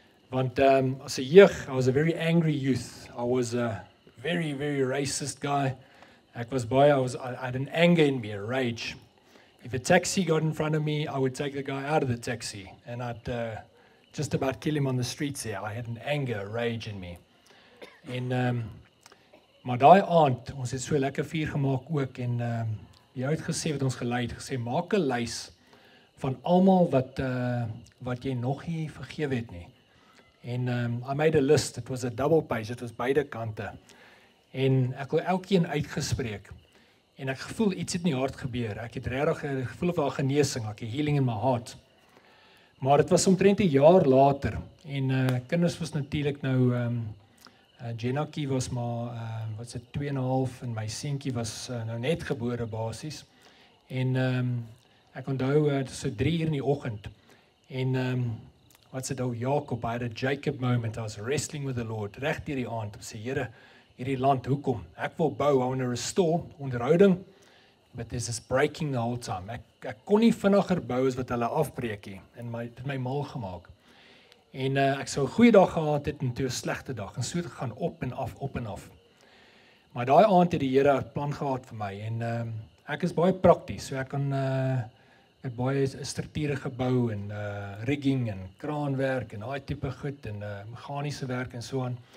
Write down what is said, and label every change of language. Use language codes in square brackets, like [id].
[af] Want as 'n jeug, [en] I was a very angry youth. I was a very, very racist guy. I had an anger in me, a rage. If a taxi got in front of me, I would take the guy out of the taxi. And I'd just about kill him on the streets there. I had an anger, a rage in me. [af] En maar daai aand, ons het so lekker vuur gemaak ook en jy het gesê wat ons gelei het, gesê maak 'n lys van almal wat jy nog nie vergewe het nie. [en] En I made a list, it was a double page, it was [af] beide kante. En ek wil elkeen uitgespreek. En ek gevoel iets het in die hart gebeur. Ek het regtig 'n gevoel van genesing, ek het [en] healing in my heart. [af] Maar dit was omtrent 'n jaar later en kinders was natuurlik nou Jennakie was maar wat se 2,5 en my seentjie was nou net gebore basies. En ek onthou so 3 uur in die oggend. En wat se nou Jakob, [en] I had a Jacob moment. I was wrestling with the Lord [af] reg deur die aand. Ek sê Here, hierdie land, hoekom? Ek wil bou, [en] I want to restore onderhouding, but there's this breaking the whole time. [af] Ek kon nie vinniger bou as wat hulle afbreek nie en dit my mal gemaak. En ek sou 'n goeie dag gehad het en toe 'n slegte dag en so het gegaan op en af. Maar daai aand het die Here 'n plan gehad vir my en ek is baie prakties, so ek kan het baie strukture gebou en rigging en kraanwerk en daai tipe goed en meganiese werk en so aan.